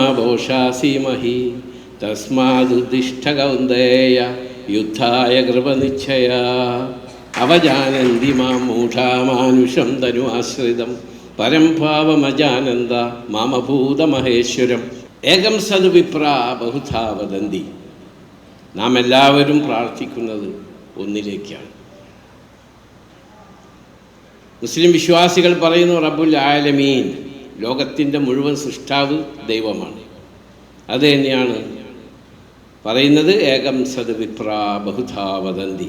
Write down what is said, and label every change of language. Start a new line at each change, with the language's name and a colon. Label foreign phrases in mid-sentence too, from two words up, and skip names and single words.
Sanskrit: भविष्यसि मही तस्मादुत्तिष्ठ कौन्तेय युद्धाय कृपनिश्चया अवजानन्ति मां मूढा मानुषं तनुमाश्रितं परं भावमजानन्द मामभूतमहेश्वരം एकं सद् विप्रा बहुधा वदन्ति.
Malayalam: നാം എല്ലാവരും പ്രാർത്ഥിക്കുന്നത് ഒന്നിലേക്കാണ്. മുസ്ലിം വിശ്വാസികൾ പറയുന്നു
Arabic: رب العالمين,
Malayalam: ലോകത്തിൻ്റെ മുഴുവൻ സൃഷ്ടാവ് ദൈവമാണ്. അത് തന്നെയാണ് പറയുന്നത്
Sanskrit: एकं सद् विप्रा बहुधा वदन्ति.